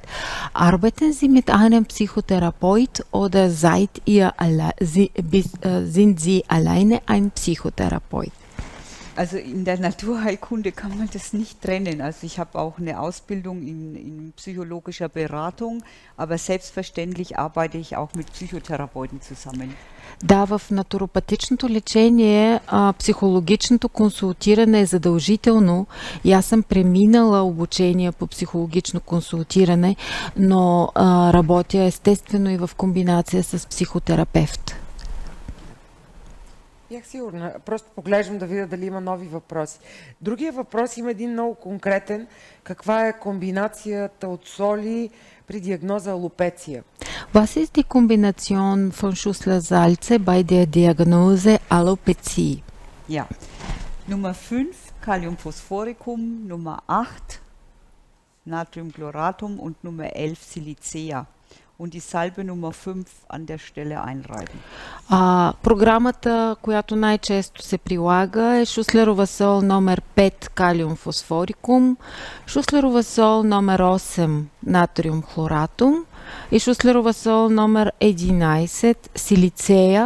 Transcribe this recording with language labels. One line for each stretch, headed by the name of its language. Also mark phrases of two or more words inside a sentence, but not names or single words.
German: Arbeiten Sie mit einem Psychotherapeut oder sind Sie alleine ein Psychotherapeut? Also in der Naturheilkunde kann man das nicht trennen. Also ich habe auch eine Ausbildung in psychologischer Beratung, aber selbstverständlich arbeite ich auch mit Psychotherapeuten zusammen.
Bulgarian: Да, в натуропатичното лечение психологичното консултиране е задължително и аз съм преминала обучение по психологично консултиране, но работя естествено и в комбинация с психотерапевт. Бях сигурна. Просто поглеждам да видя дали има нови въпроси. Другия въпрос има един много конкретен. Каква е комбинацията от соли при диагноза алопеция?
German: Was ist die Kombination von Schussler-Salze bei der Diagnose Alopezie? Ja, Nummer 5 Kaliumphosphoricum, Nummer 8 Natriumchloratum und Nummer 11 Silicea. Und die Salbe Nummer 5 an der Stelle einreiben.
Bulgarian: Програмата, която най-често се прилага, е Шуслерова сол номер 5 калиум фосфорикум, Шуслерова сол номер 8 натриум хлоратум и Шуслерова сол номер 11 силицея.